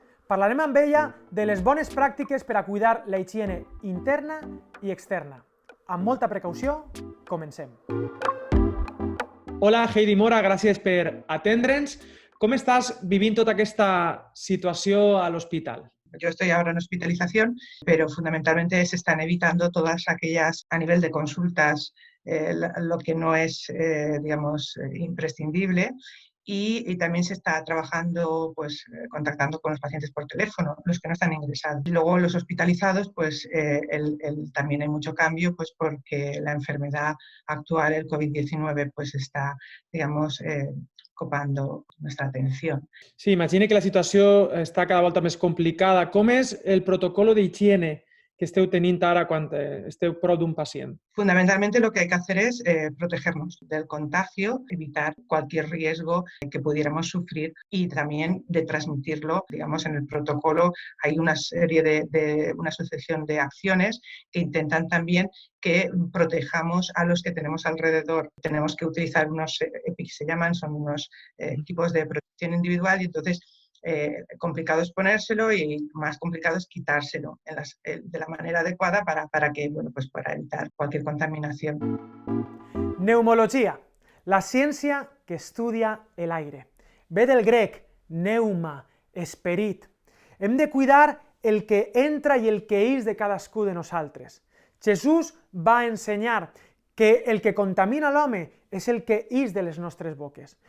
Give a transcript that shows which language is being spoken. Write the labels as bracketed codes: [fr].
[ca] Parlarem amb ella de les bones pràctiques per a cuidar la higiene interna i externa. Amb molta precaució, comencem. Hola Heidi Mora, gràcies per atendre'ns. Com estàs vivint tota aquesta situació a l'hospital? [es] Yo estoy ahora en hospitalización, pero fundamentalmente se están evitando todas aquellas a nivel de consultas, lo que no es, imprescindible. Y también se está trabajando, contactando con los pacientes por teléfono, los que no están ingresados. Y luego los hospitalizados, también hay mucho cambio, pues porque la enfermedad actual, el COVID-19, pues está, copando nuestra atención. [ca] Sí, imagine que la situació està cada volta més complicada. Com és el protocolo d'higiene que esteu tenint ara quan esteu prop d'un pacient? [es] Fundamentalmente lo que hay que hacer es protegernos del contagio, evitar cualquier riesgo que pudiéramos sufrir y también de transmitirlo. Digamos, en el protocolo hay una serie una sucesión de acciones que intentan también que protejamos a los que tenemos alrededor. Tenemos que utilizar unos EPI, se llaman, son unos equipos de protección individual y entonces complicado es ponérselo y más complicado es quitárselo de la manera adecuada para evitar cualquier contaminación. [ca] Neumologia, la ciència que estudia l'aire. Ve del grec, neuma, esperit. Hem de cuidar el que entra i el que ix de cadascú de nosaltres. Jesús va ensenyar que el que contamina l'home és el que ix de les nostres boques.